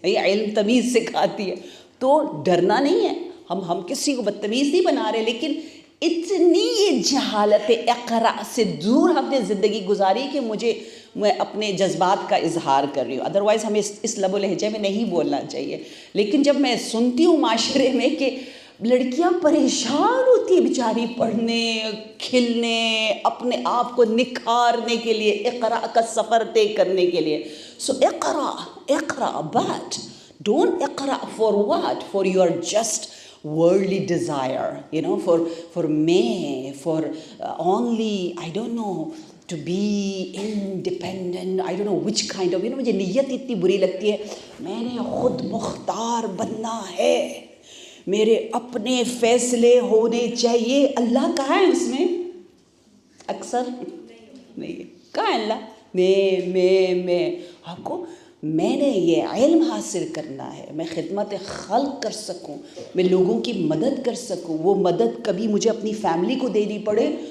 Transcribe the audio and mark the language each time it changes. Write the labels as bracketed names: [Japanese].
[Urdu] علم تمیز سکھاتی ہے. تو ڈرنا نہیں ہے، ہم کسی کو بدتمیز نہیں بنا رہے، لیکن اتنی یہ جہالت اقرا سے دور ہم نے زندگی گزاری کہ میں اپنے جذبات کا اظہار کر رہی ہوں. ادروائز ہمیں اس لب و لہجے میں نہیں بولنا چاہیے. لیکن جب میں سنتی ہوں معاشرے میں کہ لڑکیاں پریشان ہوتی ہیں بیچاری پڑھنے کھلنے اپنے آپ کو نکھارنے کے لیے، اقرا کا سفر طے کرنے کے لیے. سو [English] Iqra but don't Iqra for what? For your just worldly desire, for me, for only, I don't know, to be independent. I don't know which kind of, [Urdu] مجھے نیت اتنی بری لگتی ہے. میں نے خود مختار بننا ہے، میرے اپنے فیصلے ہونے چاہیے. اللہ کہاں ہے اس میں؟ اکثر نہیں. کہاں ہے اللہ؟ میں آپ کو میں نے یہ علم حاصل کرنا ہے، میں خدمت خلق کر سکوں، میں لوگوں کی مدد کر سکوں. وہ مدد کبھی مجھے اپنی فیملی کو دینی پڑے